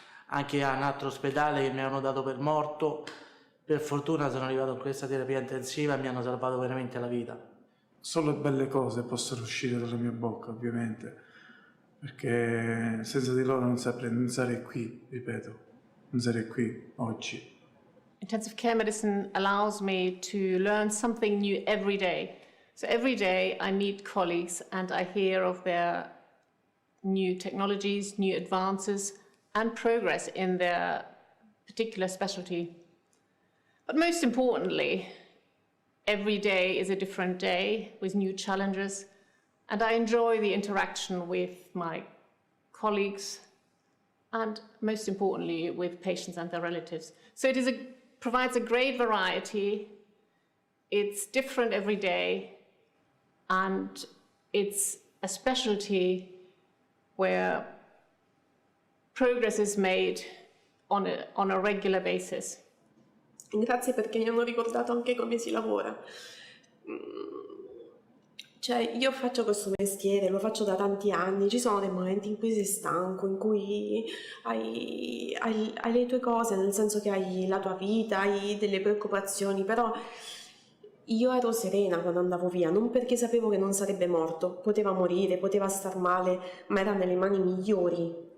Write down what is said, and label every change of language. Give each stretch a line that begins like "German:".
Italian: Anche a un altro ospedale che mi avevano dato per morto, per fortuna sono arrivato in questa terapia intensiva e mi hanno salvato veramente la vita. Solo belle cose possono uscire dalla mia bocca, ovviamente, perché senza di loro non sarei qui, ripeto, non sarei qui oggi.
English: Intensive care medicine allows me to learn something new every day. So every day I meet colleagues and I hear of their new technologies, new advances, and progress in their particular specialty. But most importantly, every day is a different day with new challenges, and I enjoy the interaction with my colleagues and most importantly with patients and their relatives. So it provides a great variety, it's different every day, and it's a specialty where progress is made on a regular basis.
Italian: Grazie perché mi hanno ricordato anche come si lavora. Cioè, io faccio questo mestiere, lo faccio da tanti anni, ci sono dei momenti in cui sei stanco, in cui hai le tue cose, nel senso che hai la tua vita, hai delle preoccupazioni, però io ero serena quando andavo via, non perché sapevo che non sarebbe morto, poteva morire, poteva star male, ma era nelle mani migliori.